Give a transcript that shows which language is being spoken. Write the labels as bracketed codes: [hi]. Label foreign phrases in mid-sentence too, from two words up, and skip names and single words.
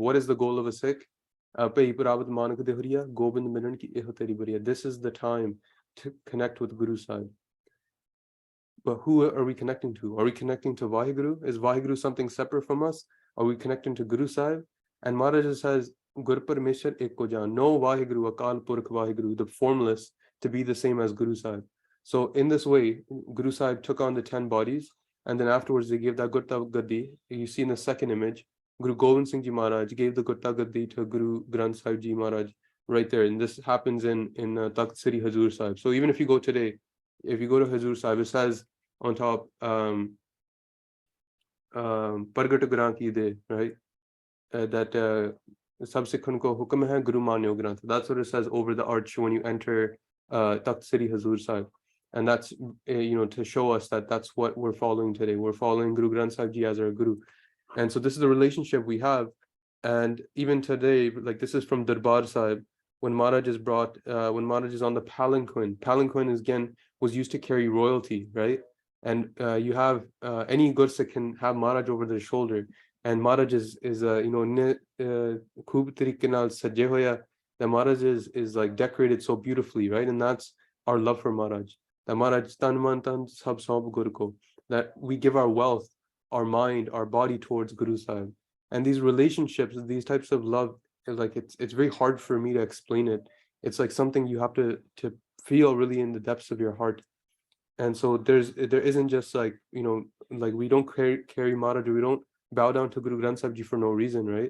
[en] What is the goal of a Sikh? This is the time to connect with Guru Sahib. But who are we connecting to? Are we connecting to Vaheguru? Is Vaheguru something separate from us? Are we connecting to Guru Sahib? And Maharaj says, [pa] ਗੁਰ ਪਰਮੇਸ਼ਵਰ ਏਕੋ ਜਾਣ, [en] no Vaheguru, Akal Purkh Vaheguru, the formless, to be the same as Guru Sahib. So in this way, Guru Sahib took on the 10 bodies, and then afterwards they gave that [pa] ਗੁਰਤਾ ਗੱਦੀ. [en] You see in the second image, Guru Gobind Singh Ji Maharaj gave the [pa] ਗੁਰਤਾ ਗੱਦੀ [en] to Guru Granth Sahib Ji Maharaj right there. And this happens in Takht Sri Hazur Sahib. So even if you go today, if you go to Hazur Sahib, it says on top, [pa] ਪਰਗਟ ਗ੍ਰੰਥ ਦੇ, [en] right? That subsequent [pa] ਕੋ ਹੁਕਮ ਹੈ ਗੁਰੂ ਮਾਨਿਓ ਗ੍ਰੰਥ. [en] That's what it says over the arch when you enter Takht Sri Hazur Sahib. And that's, to show us that that's what we're following today. We're following Guru Granth Sahib Ji as our Guru. And so this is the relationship we have. And even today, like this is from Darbar Sahib, when Maharaj is brought, when Maharaj is on the palanquin is again was used to carry royalty, right? And you have any Gursikh can have Maharaj over their shoulder. And Maharaj is [pa] ਖੂਬ ਤਰੀਕੇ ਨਾਲ ਸਜੇ ਹੋਇਆ. [en] That Maharaj is like decorated so beautifully, right? And that's our love for Maharaj. [pa] That Maharaj ਤਨ ਮਨ ਤਨ ਸਭ ਸੌਬ ਗੁਰ ਕੋ. [en] That we give our wealth, our mind, our body towards Guru Sahib. And these relationships, these types of love, like it's very hard for me to explain it. It's like something you have to feel really in the depths of your heart. And so there isn't just like, like we don't carry Maharaj, we don't bow down to Guru Granth Sahib Ji for no reason, right?